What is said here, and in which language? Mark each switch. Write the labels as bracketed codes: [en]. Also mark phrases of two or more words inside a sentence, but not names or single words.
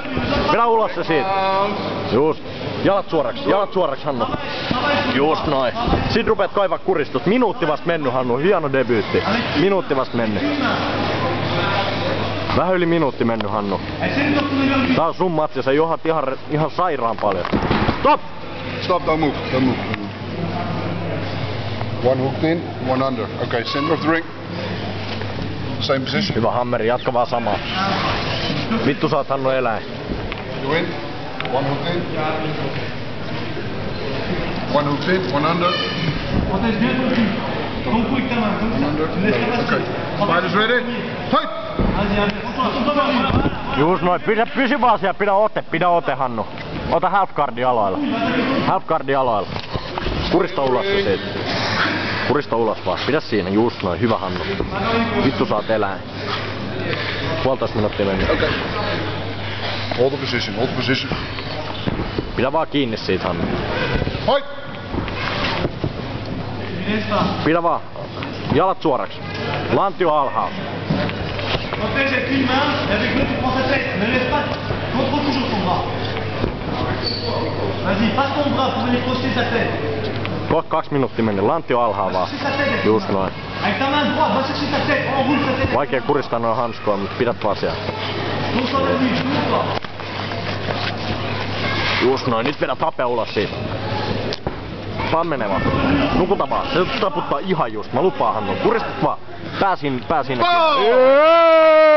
[fi] Vedä ulos se siitä. Just. Jalat suoraksi, Hannu. Just noin. Sit rupeat kaivaa kuristut. Minuutti vasta mennyt, Hannu. Hieno debyytti. Minuutti vasta mennyt. Vähän yli minuutti mennyt, Hannu. Tää on sun matsi, sä johat ihan sairaan paljon. [en] Stop! Stop, don't move, don't move. One hooked in, one under. Okay, center of the ring. Same position. [fi] Hyvä hammeri, jatka vaan samaa. Vittu sä oot, Hannu, eläin. [en] You in. One hooked in. One hooked in, one under. One under. Okay. Fighters ready? Fight! [fi] Just noin, pysy vaan siellä, pidä ote, Hannu. Ota halfguardi aloilla. Halfguardi aloilla. Kurista ulos se siitä. Kurista ulos vaan, pidä siinä, just noin, hyvä, Hannu. Vittu sä oot eläin. 1,5 minuuttia mennyt. [en] Okay. Hold the position, hold the position. [fi] Pidä vaan kiinni siitä, Hannu. [en] Fight! [fi] Pidä vaan. Jalat suoraksi. Lantio alhaalla. [fr] Protège avec une main et avec l'autre tu prends sa tête. Ne laisse pas. Contrôle toujours ton bras. Vas-y, passe ton bras pour venir poster sa tête. [fi] Kohta 2 minuuttia mennyt. Lantio alhaalla vaan. Just noin. [fr] Avec ta main droite, va chercher ta tête. Enroule sa tête. [fi] Vaikea kuristaa noin hanskoja, mutta pidät vaan siellä. Just noin, nyt vedät hapea ulos siitä. Vaan menee vaan. Nukuta vaan. Se taputtaa ihan just. Mä lupaan, Hannu. Kuristat vaan. Pää sinne.